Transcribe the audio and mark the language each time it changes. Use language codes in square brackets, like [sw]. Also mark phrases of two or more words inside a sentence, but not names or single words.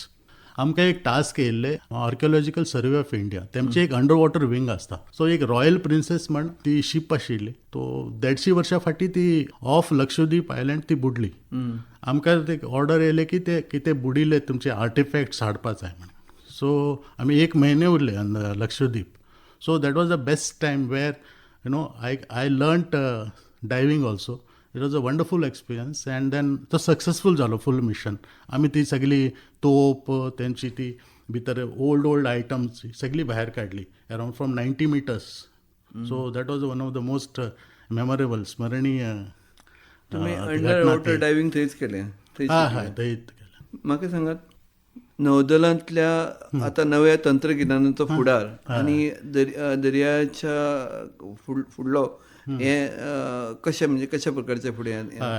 [kok] आमकां एक टास्क येयल्ले आर्किओलॉजिकल सर्वे ऑफ इंडिया, तेमची एक [en] under water wing [kok] आसता. सो एक रॉयल प्रिन्सेस म्हण ती शीप आशिल्ली, तो 150 वर्सां फाटीं ती ऑफ लक्षद्वीप आयलँड ती बुडली. आमकां ते ऑर्डर येयले की ते कितें बुडिल्ले तुमचे आर्टिफॅक्ट्स हाडपा जाय म्हणून. सो आमी 1 म्हयने उरले लक्षद्वीप. [en] so that was the best time where I learned diving also. it was a wonderful experience. and then [kok] तो सक्सेसफूल जालो [en] full mission. [kok] आमी ती सगळी तोप तेंची ती भितर [en] old items [kok] सगळी भायर काडली [en] around from 90 meters. so that was one of the most memorable स्मरणीय. [kok] तुम्ही [en] under water diving [kok] थंयच केलें? हय थंयच केलें. म्हाका सांगात, नौदलांतल्या आतां नव्या तंत्रगिन्यानाचो फुडार आनी दर्याच्या फुडलो हे कशें, म्हणजे कशा प्रकारचे फुडें?